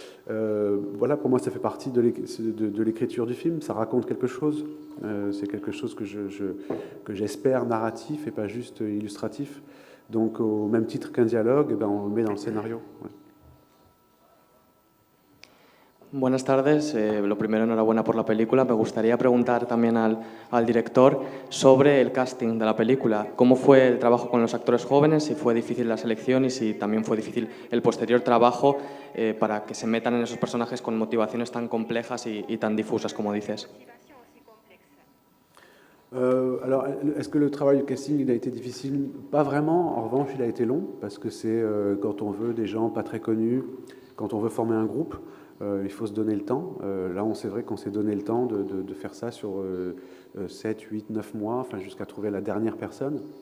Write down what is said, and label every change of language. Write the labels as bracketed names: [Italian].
[French] Voilà, pour moi, ça fait partie de l'écriture du film. Ça raconte quelque chose. C'est quelque chose que j'espère narratif et pas juste illustratif. Donc, au même titre qu'un dialogue, eh ben, on le met dans le scénario. Ouais. [Spanish] Buenas tardes. Lo primero, enhorabuena por la película. Me gustaría preguntar también al director sobre el casting de la película. ¿Cómo fue el trabajo con los actores jóvenes? Si fue difícil la selección y si también fue difícil el posterior trabajo para que se metan en esos personajes con motivaciones tan complejas y tan difusas, como dices. [French] Alors, est-ce que le travail de casting il a été difficile? Pas vraiment. En revanche, il a été long parce que c'est quand on veut des gens pas très connus, quand on veut former un groupe, il faut se donner le temps. Là, c'est vrai qu'on s'est donné le temps de faire ça sur 7, 8, 9 mois, enfin, jusqu'à trouver la dernière personne.